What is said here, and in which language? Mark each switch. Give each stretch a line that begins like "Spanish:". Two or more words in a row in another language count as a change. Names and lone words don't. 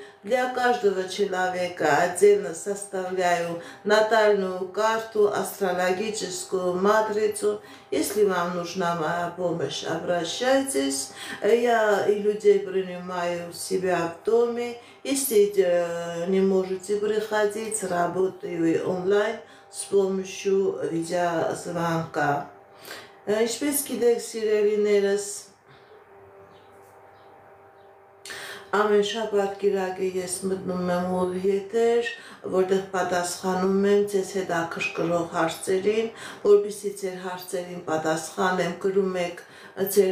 Russian: Для каждого человека отдельно составляю натальную карту, астрологическую матрицу. Если вам нужна моя помощь, обращайтесь. Я и людей принимаю у себя в доме. Если не можете приходить, работаю онлайн с помощью видеозвонка.
Armenian: Ինչպես գիտեք, սիրելիներս, ամեն շաբաթ կիրակի ես մտնում եմ օր եթեր, որտեղ պատասխանում եմ ձեզ հետաքրքրող հարցերին, որպեսզի ձեր հարցերին պատասխանեմ, գրում եք ձեր